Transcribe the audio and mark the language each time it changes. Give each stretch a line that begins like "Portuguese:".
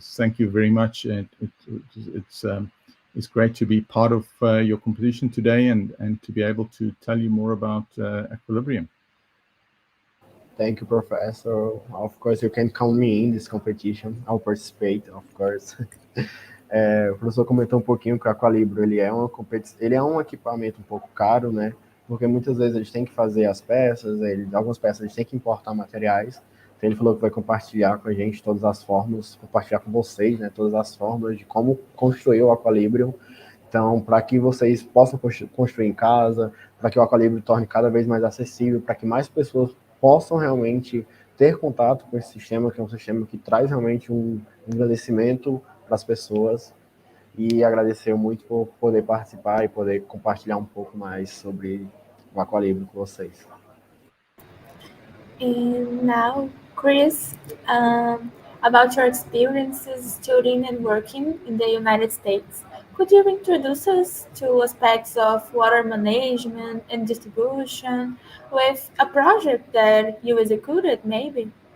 English: Thank you very much. It's great to be part of your competition today and to be able to tell you more about equilibrium. Thank you, Professor. Of course, you can count me in this competition. I'll participate, of course.
Portuguese: O professor comentou um pouquinho que o Aqualibrium ele é um equipamento um pouco caro, né? Porque muitas vezes a gente tem que fazer as peças, algumas peças a gente tem que importar materiais. Então ele falou que vai compartilhar com a gente todas as fórmulas, compartilhar com vocês, né? Todas as fórmulas de como construir o Aqualibrium. Então, para que vocês possam construir em casa, para que o Aqualibrium torne cada vez mais acessível, para que mais pessoas possam realmente ter contato com esse sistema, que é um sistema que traz realmente um agradecimento para as pessoas, e agradecer muito por poder participar e poder compartilhar um pouco mais sobre o Aqualibrium com vocês.
English: And now, Chris, about your experiences studying and working in the United States, could you introduce us to aspects of water management and distribution with a project that you executed, maybe?